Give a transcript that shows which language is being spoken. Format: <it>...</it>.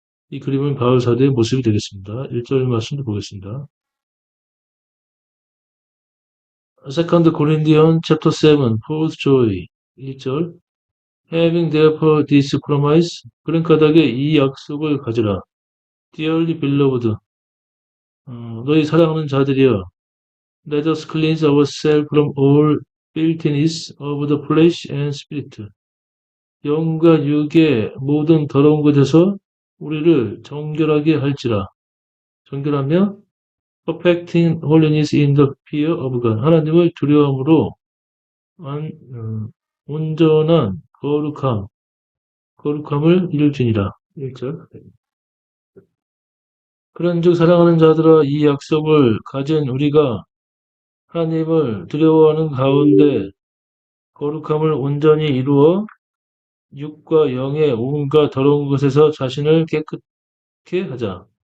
<ko>이 그림은 바울 사도의 모습이 되겠습니다. 1절 말씀을 보겠습니다.</ko> <en>2 Corinthians chapter 7, Paul's joy. 1절. Having therefore this promise,</en> <ko>그런 까닭에 이 약속을 가지라.</ko> <en>Dearly beloved,</en> <ko>너희 사랑하는 자들이여,</ko> <en>let us cleanse ourselves from all filthiness of the flesh and spirit.</en> <ko>영과 육의 모든 더러운 것에서 우리를 정결하게 할지라. 정결하며</ko> <en>perfecting holiness in the fear of God.</en> <ko>하나님을 두려움으로 온전한 거룩함을 이룰지니라. 1절. 그런즉 사랑하는 자들아, 이 약속을 가진 우리가 하나님을 두려워하는 가운데 거룩함을 온전히 이루어 육과 영의 온갖 더러운 것에서 자신을 깨끗게 하자.</ko>